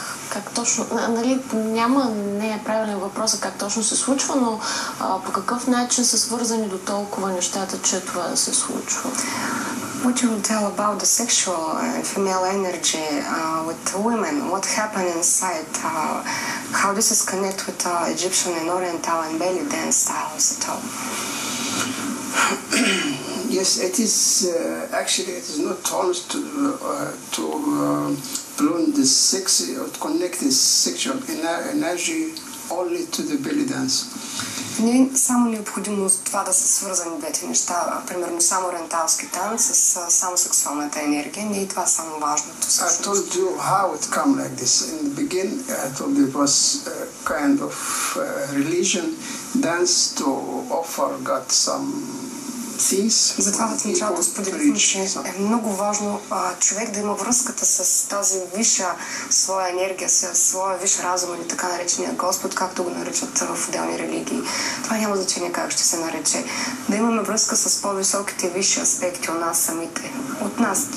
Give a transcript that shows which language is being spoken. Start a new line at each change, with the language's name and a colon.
Bulgarian: Как точно, нали, не е правилен въпрос как точно се случва, но по какъв начин са свързани до толкова нещата, че това да се случва?
English: What you will tell about the sexual and female energy with women, what happened inside, how this is connected with Egyptian and Oriental and belly dance styles at all? Yes, it is actually it is not honest to blend the sexy or connect the sexual energy only to the belly dance.
Bulgarian: Не е само необходимо това да са свързани двете неща, примерно само ориенталски танц с само сексуалната енергия, не е това само важното.
English: I told you how it come like this. In the beginning, I told you it was a kind of religion dance to offer God things.
Bulgarian: Затова в началото споделихме, че е много важно човек да има връзката с тази висша своя енергия, с своя висш разум или така наречения Господ, както го наричат в отделни религии. Това няма значение как ще се нарече. Да имаме връзка с по-високите висши аспекти от нас самите. От нас.